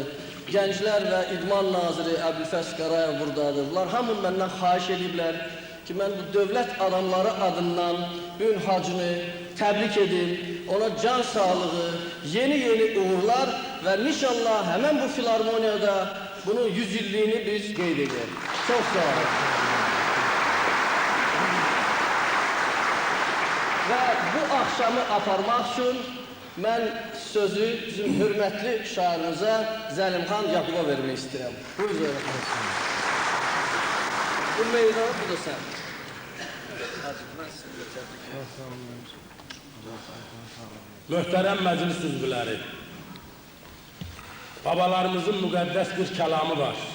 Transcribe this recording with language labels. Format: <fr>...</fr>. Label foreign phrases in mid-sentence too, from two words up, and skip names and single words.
<az>Gənclər və İdman naziri Əbülfəz Qarayev buradadır. Bunlar hamı məndən xahiş ediblər ki, mən bu dövlət adamları adından bugün Hacını təbrik edim. Ona can sağlığı, yeni uğurlar və inşallah həmən bu filarmoniyada bunun 100 illiyini biz qeyd edək. Çok sağ olun. Ve bu akşamı aparmak için ben sözü bizim hürmetli şairimize Zəlimxan Yaquba vermək istəyirəm. Buyurun. Bu meydan, bu da sen. Möhtərəm məclis üzvləri, babalarımızın müqəddəs bir kəlamı var.</az>